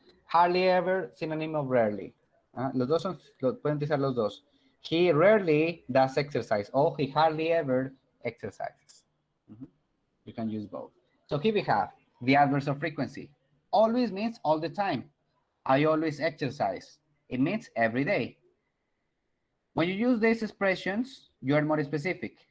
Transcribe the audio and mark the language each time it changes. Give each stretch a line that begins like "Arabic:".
English: Hardly ever, synonym of rarely.
Spanish: Los dos pueden utilizar los dos.
English: He rarely does exercise, or he hardly ever exercises. You can use both. So here we have the adverbs of frequency. Always means all the time. I always exercise. It means every day. When you use these expressions, you are more specific.